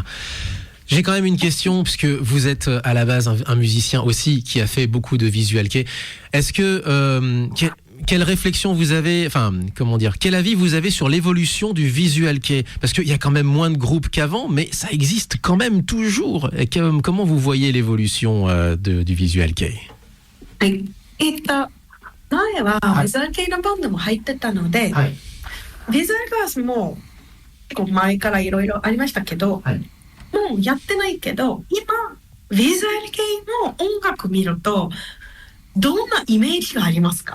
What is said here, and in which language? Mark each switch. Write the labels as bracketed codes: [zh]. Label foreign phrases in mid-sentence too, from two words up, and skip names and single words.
[fr] J'ai quand même une question, puisque vous êtes à la base un musicien aussi qui a fait beaucoup de visual kei. Est-ce que quelle réflexion vous avez, enfin, comment dire, quel avis vous avez sur l'évolution du visual kei? Parce qu'il y a quand même moins de groupes qu'avant, mais ça existe quand même toujours. Et comment vous voyez l'évolution du visual kei? [ja] 前はビジュアル系のバンドも入ってたので、ビジュアルガーズも結構前からいろいろありましたけど、もうやってないけど、今ビジュアル系の音楽見るとどんなイメージがありますか？